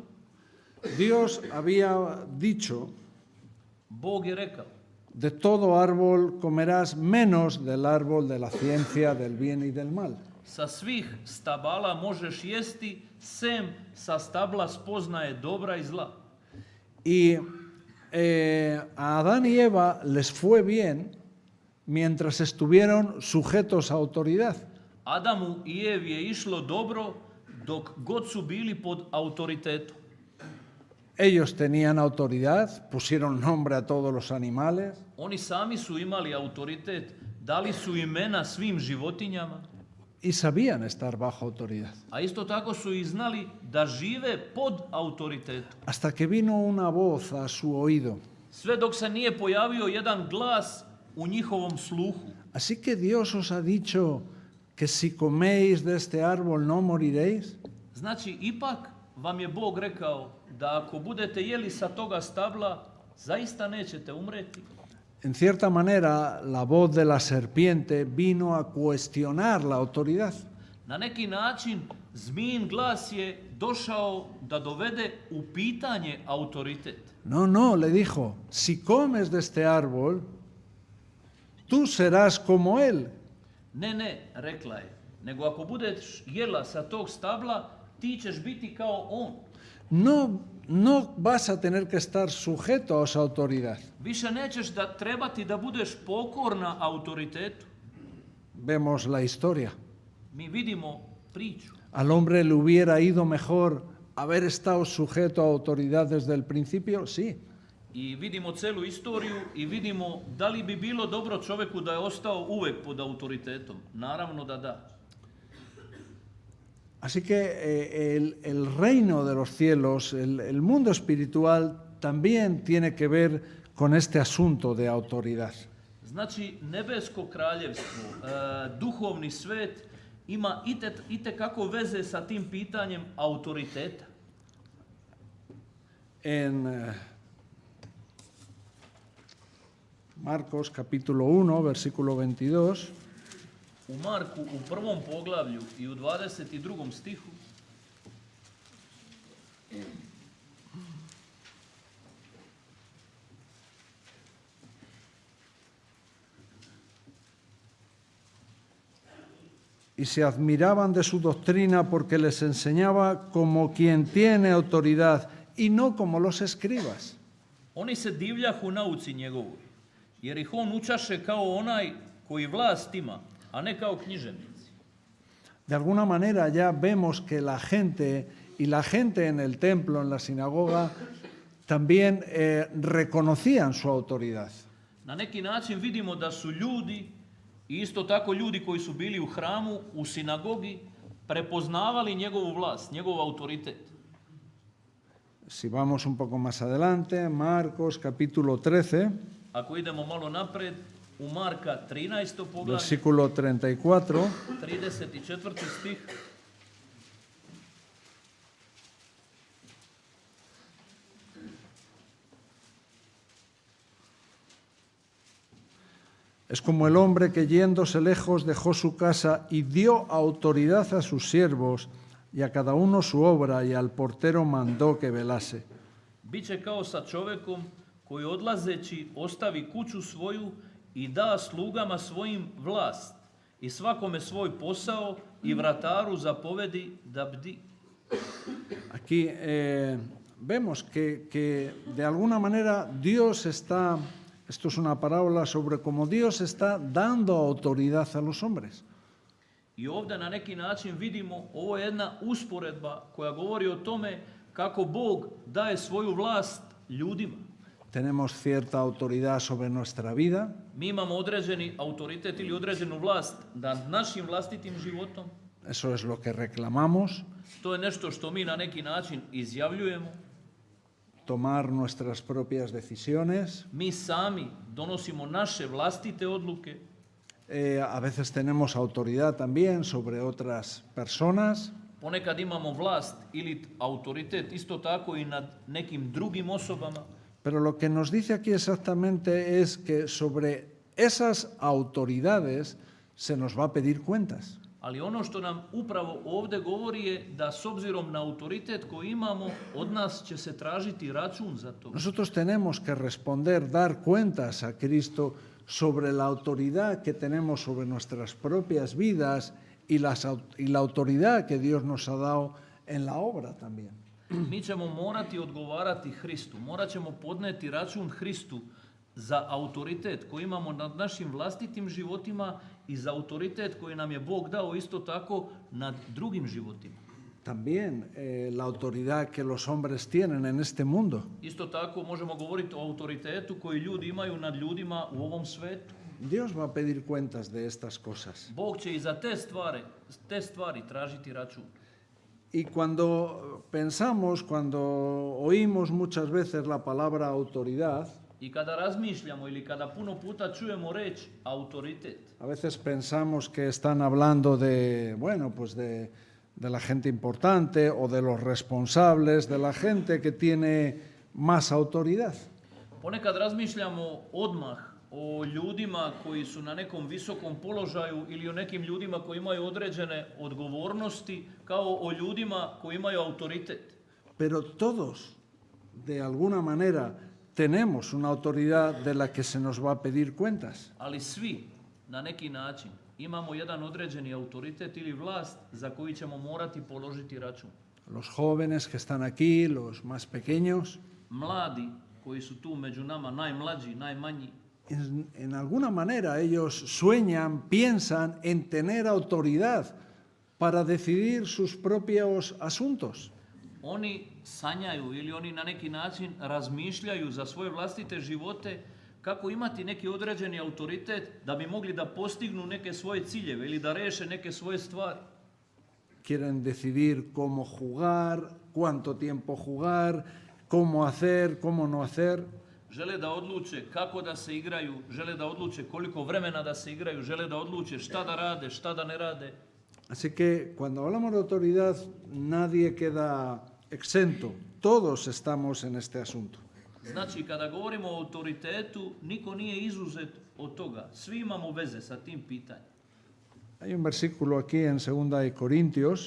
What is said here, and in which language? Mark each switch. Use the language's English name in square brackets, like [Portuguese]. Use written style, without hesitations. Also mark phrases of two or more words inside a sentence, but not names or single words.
[Spanish] Dios había dicho, [Serbian] Bog je rekao, [Spanish] de todo árbol comerás menos del árbol de la ciencia del bien y del mal. [Serbian] sa svih stabala možeš jesti, sem sa stabla spoznaje dobra i zla. [Spanish] Y a Adán y Eva les fue bien mientras estuvieron sujetos a autoridad. [Serbian] Adamu i Evi je išlo dobro dok god su bili pod autoritetom. [Spanish] Ellos tenían autoridad, pusieron nombre a todos los animales, [Serbian] Oni sami su imali autoritet, dali su imena svim životinjama, [Spanish] y sabían estar bajo autoridad. [Serbian] a isto tako su i znali da žive pod autoritetom. [Spanish] Hasta que vino una voz a su oído. [Serbian] Sve dok se nije pojavio jedan glas u njihovom sluhu. [Spanish] Así que Dios os ha dicho que si coméis de este árbol no moriréis. [Serbian] Znači, ipak vam je Bog rekao da ako budete jeli sa toga stabla, zaista nećete umreti. [Spanish] En cierta manera, la voz de la serpiente vino a cuestionar la autoridad. [Serbian] Na neki način zmijin glas je došao da dovede u pitanje autoritet. [Spanish] No, no, le dijo, si comes de este árbol, tú serás como él. [Serbian] Ne, rekla je, nego ako budeš jela sa tog stabla, ti ćeš biti kao on. [Spanish] No vas a tener que estar sujeto a esa autoridad. [Serbian] Više nećeš trebati da budeš pokorna autoritetu. [Spanish] Vemos la historia. [Serbian] Mi vidimo priču. [Spanish] ¿Al hombre le hubiera ido mejor haber estado sujeto a autoridad desde el principio? Sí. [Serbian] I vidimo celu istoriju i vidimo da li bi bilo dobro čovjeku da je ostao uvek pod autoritetom. Naravno da da. [Spanish] Así que el reino de los cielos, el mundo espiritual, también tiene que ver con este asunto de autoridad. [Serbian] Znači, nebesko kraljevstvo, duhovni svet ima itekako veze sa tim pitanjem autoriteta. [Spanish] En Marcos capítulo 1, versículo 22, [Serbian] U Marku u 1. poglavlju i u 22. stihu [Spanish] y se admiraban de su doctrina porque les enseñaba como quien tiene autoridad y no como los escribas. [Serbian] oni se divljahu nauci njegovoj, jer ih on učaše kao onaj koji vlast ima, a ne kao književnici. [Spanish] De alguna manera ya vemos que la gente en el templo, en la sinagoga, también reconocían su autoridad. [Serbian] Na neki način vidimo da su ljudi, i isto tako ljudi koji su bili u hramu, u sinagogi, prepoznavali njegovu vlast, njegov autoritet. [Spanish] Si vamos un poco más adelante, Marcos capítulo 13, [Serbian] Ako idemo malo napred, u Marka 13. poglavlje, [Spanish] versículo 34, [Serbian] 34. stih, [Spanish] es como el hombre que yéndose lejos dejó su casa y dio autoridad a sus siervos y a cada uno su obra y al portero mandó que velase. [Serbian] biće kao sa čovekom koji odlazeći ostavi kuću svoju i da slugama svojim vlast i svakome svoj posao i vrataru zapovedi da bdi. [Spanish] Aquí vemos que de alguna manera Dios está, esto es una parábola sobre cómo Dios está dando autoridad a los hombres. [Serbian] I ovdje na neki način vidimo, ovo je jedna usporedba koja govori o tome kako Bog daje svoju vlast ljudima. [Spanish] Tenemos cierta autoridad sobre nuestra vida, [Serbian] Mi imamo određeni autoritet ili određenu vlast nad našim vlastitim životom. [Spanish] eso es lo que reclamamos, [Serbian] To je nešto što mi na neki način izjavljujemo. [Spanish] tomar nuestras propias decisiones. [Serbian] Mi sami donosimo naše vlastite odluke. [Spanish] A veces tenemos autoridad también sobre otras personas. [Serbian] Ponekad imamo vlast ili autoritet isto tako i nad nekim drugim osobama. [Spanish] Pero lo que nos dice aquí exactamente es que sobre esas autoridades se nos va a pedir cuentas. [Serbian] Ali ono što nam upravo ovdje govori je da s obzirom na autoritet koji imamo, od nas će se tražiti račun za to. [Spanish] Nosotros tenemos que responder, dar cuentas a Cristo sobre la autoridad que tenemos sobre nuestras propias vidas y la autoridad que Dios nos ha dado en la obra también. [Serbian] Mi ćemo morati odgovarati Hristu, morat ćemo podneti račun Hristu za autoritet koji imamo nad našim vlastitim životima i za autoritet koji nam je Bog dao isto tako nad drugim životima. [Spanish] También la autoridad que los hombres tienen en este mundo. [Serbian] Isto tako možemo govoriti o autoritetu koji ljudi imaju nad ljudima u ovom svetu. [Spanish] Dios va a pedir cuentas de estas cosas. [Serbian] Bog će i za te stvari tražiti račun. [Spanish] Y cuando pensamos, cuando oímos muchas veces la palabra autoridad, [Serbian] I kada razmišljamo ili kada puno puta čujemo reč autoritet, [Spanish] a veces pensamos que están hablando de, bueno, pues de la gente importante o de los responsables, de la gente que tiene más autoridad. [Serbian] Ponekad razmišljamo odmah o ljudima koji su na nekom visokom položaju ili o nekim ljudima koji imaju određene odgovornosti kao o ljudima koji imaju autoritet. [Spanish] Pero todos, de alguna manera, tenemos una autoridad de la que se nos va a pedir cuentas. [Serbian] Ali svi na neki način imamo jedan određeni autoritet ili vlast za koji ćemo morati položiti račun. [Spanish] Los jóvenes que están aquí, los más pequeños, [Serbian] Mladi koji su tu među nama, najmlađi, najmanji, [Spanish] en alguna manera ellos sueñan, piensan en tener autoridad para decidir sus propios asuntos. [Serbian] oni sanjaju ili oni na neki način razmišljaju za svoje vlastite živote kako imati neki određeni autoritet da bi mogli da postignu neke svoje ciljeve ili da reše neke svoje stvari. [Spanish] Quieren decidir cómo jugar, cuánto tiempo jugar, cómo hacer, cómo no hacer. [Serbian] Žele da odluče kako da se igraju, žele da odluče koliko vremena da se igraju, žele da odluče šta da rade, šta da ne rade. [Spanish] Así que cuando hablamos de autoridad, nadie queda exento. Todos estamos en este asunto. [Serbian] Znači, kada govorimo o autoritetu, niko nije izuzet od toga. Svi imamo veze sa tim pitanjem. [Spanish] Hay un versículo aquí en 2 de Corintios,